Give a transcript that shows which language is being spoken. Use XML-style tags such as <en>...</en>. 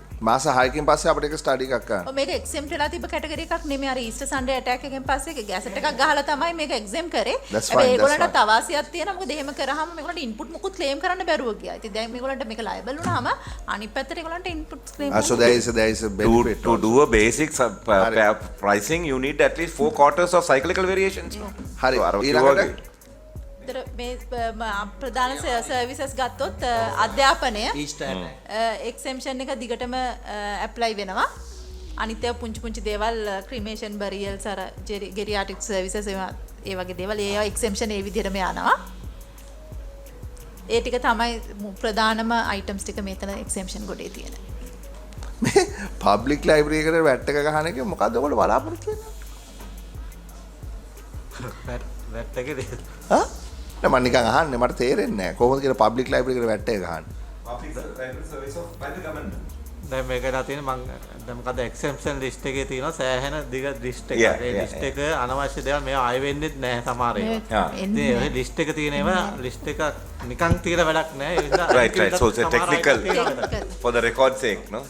<si>මාස 6කින් පස්සේ අපිට ඒක ස්ටඩි එකක් කරන්න. ඔව් මේක එක්සෙම්ප්ට් වෙලා තිබ්බ කැටගරි එකක් නෙමෙයි. අර ඊස්ටර් සන්ඩේ ඇටැක් එකෙන් පස්සේ ගැසට් එකක් ගහලා තමයි මේක එක්සෙම් කරේ. හැබැයි ඒගොල්ලන්ට තවාසියක් තියෙනවා. මොකද එහෙම කරාම මේගොල්ලන්ට ඉන්පුට් මුකුත් ක්ලේම් කරන්න බැරුව ගියා. ඉතින් දැන් මේගොල්ලන්ට මේක ලයබල් වුණාම අනිත් පැත්තට ඒගොල්ලන්ට input claim</si> <en>so there is a benefit. To do a basic pricing, you need at least 4 quarters of cyclical variations.</en> <si>හරි. ඊළඟට මේ ප්‍රධාන සර්විසස් ගත්තොත් අධ්‍යාපනය එක්සෙම්පෂන් එක දිගටම ඇප්ලයි වෙනවා. අනිත් ඒවා පුංචි දේවල් ක්‍රීමේෂන් බරියල්ස් අර ගෙරියාටික් සර්විසස් ඒ වගේ දේවල් ඒවා එක්සෙම්පෂන් ඒ විදිහටම යනවා. ඒ ටික තමයි ප්‍රධානම අයිටම්ස් ටික මෙතන එක්සෙම්පෂන් ගොඩේ තියෙන. මේ පබ්ලික් ලයිබ්‍රරි එකට වැට් එක ගහන එක මොකද්ද ඔයගොල්ලෝ බලාපොරොත්තු වෙන්නේ? වැට් එකේ නෑ මම නිකන් අහන්නේ මට තේරෙන්නේ නෑ කොහොමද කියලා පබ්ලික් ලයිබ්‍රරි එකට වැට් එක ගහන්නේ?</si> <en>Public library service of by the government.</en> <si>දැන් මේකලා තියෙන මම දැන් මොකද එක්සෙම්පෂන් ලිස්ට් එකේ තියෙනවා සෑහෙන දිග ලිස්ට් එකක්. ඒ ලිස්ට් එක අනවශ්‍ය දේවල් මේවා ආයෙ වෙන්නෙත් නැහැ සමහර ඒවා. ඉතින් ඒ ලිස්ට් එක තියෙන ඒවා ලිස්ට් එක නිකන් තියලා වැඩක් නැහැ. ඒ නිසා</si> <en>right so it's technical for the record sake, no?</en>